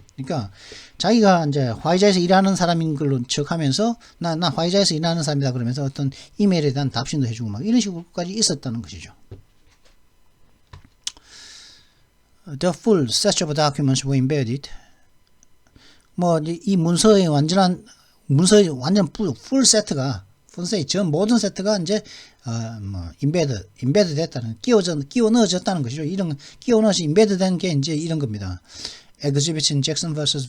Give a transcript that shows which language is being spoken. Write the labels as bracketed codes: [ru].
[ko] 그러니까 자기가 이제 화이자에서 일하는 사람인 걸로 척하면서 나 화이자에서 일하는 사람이다 그러면서 어떤 이메일에 대한 답신도 해주고 이런 식으로까지 있었다는 것이죠. [en] The full set of documents were embedded. [ko] 뭐 이 문서의 완전 풀 세트가 전 모든 세트가 이제 뭐 임베드 됐다는 끼워 넣어졌다는 것이죠. 이런 끼워 넣어서 임베드 된 게 이제 이런 겁니다. [en] Exhibits in Jackson vs.